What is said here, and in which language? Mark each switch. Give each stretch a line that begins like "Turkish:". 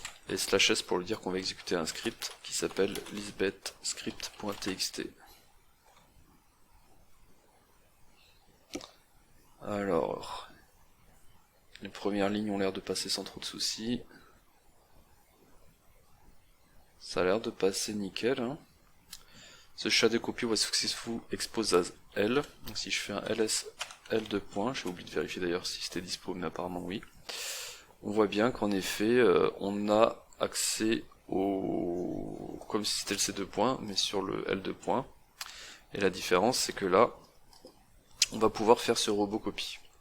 French: Et /s pour lui dire qu'on va exécuter un script qui s'appelle lisbethscript.txt. Alors, les premières lignes ont l'air de passer sans trop de soucis. Ça a l'air de passer nickel. Hein.
English: The shadow copy was successful exposed as L.
French: Donc si je fais un ls L2 points, j'ai oublié de vérifier d'ailleurs si c'était dispo, mais apparemment oui. On voit bien qu'en effet, on a accès au... comme si c'était le C2 points, mais sur le L2 points. Et la différence, c'est que là, on va pouvoir faire ce robot copy.